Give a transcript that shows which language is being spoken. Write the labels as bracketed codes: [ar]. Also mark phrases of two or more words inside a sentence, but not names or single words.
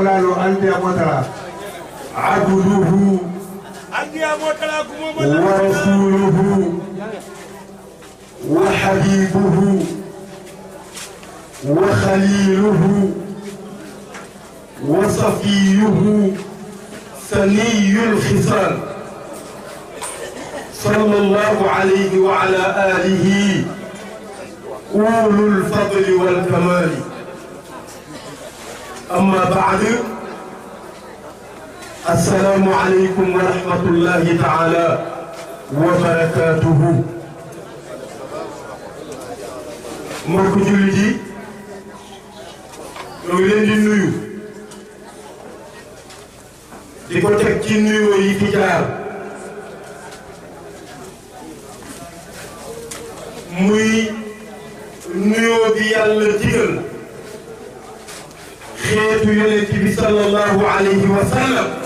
[ar] عبده ورسوله وحبيبه وخليله وصفيه سني الخصال صلى الله عليه وعلى آله أولو الفضل والكمال. أما بعد، السلام عليكم ورحمة الله تعالى وبركاته. [wo] mbokk jullit yi ñoo ngi leen di nuyu di ko teg ci nuyoo yi fi jaar muy nuyoo bi yàlla digal xeetu yonent bi [ar] صلى الله عليه وسلم